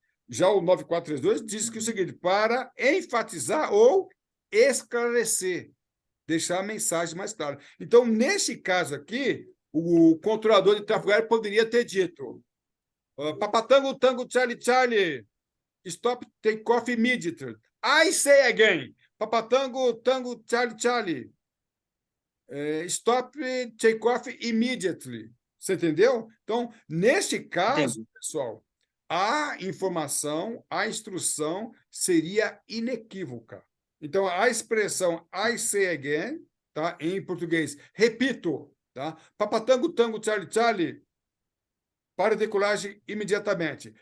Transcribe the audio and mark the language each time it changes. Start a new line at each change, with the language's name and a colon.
Portuguese: Já o 9432 diz que o seguinte, para enfatizar ou esclarecer, deixar a mensagem mais clara. Então, neste caso aqui, o controlador de tráfego aéreo poderia ter dito Papatango, Tango, Charlie, Charlie.
English: Stop, take off immediately. I say again. Papatango, Tango, Charlie, Charlie. Stop, take off immediately.
Portuguese: Você entendeu? Então, neste caso, pessoal, a informação, a instrução seria inequívoca. Então, a expressão
English: I say again,
Portuguese: tá? Em português, repito, tá? Papatango, Tango, Charlie, Charlie. Pare decolagem imediatamente.